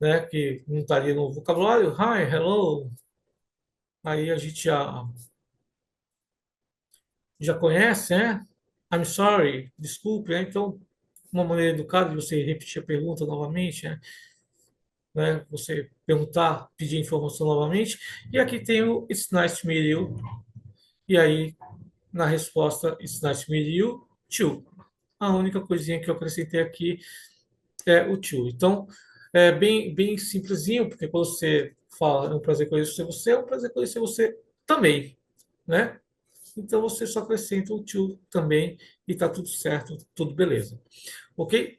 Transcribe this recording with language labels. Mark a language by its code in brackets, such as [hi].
[pt] Que não estaria no vocabulário. [en] Hi, hello. [pt] Aí a gente já conhece, né? [en] I'm sorry, [pt] desculpe, né? Então, uma maneira educada de você repetir a pergunta novamente, né? Você perguntar, pedir informação novamente. E aqui tem o [en] It's nice to meet you. [pt] E aí, na resposta, [en] It's nice to meet you, too. [pt] A única coisinha que eu acrescentei aqui é o too. Então, é bem simplesinho, porque quando você fala é um prazer conhecer você, é um prazer conhecer você também, né? Então, você só acrescenta o to também e está tudo certo, tudo beleza. Ok?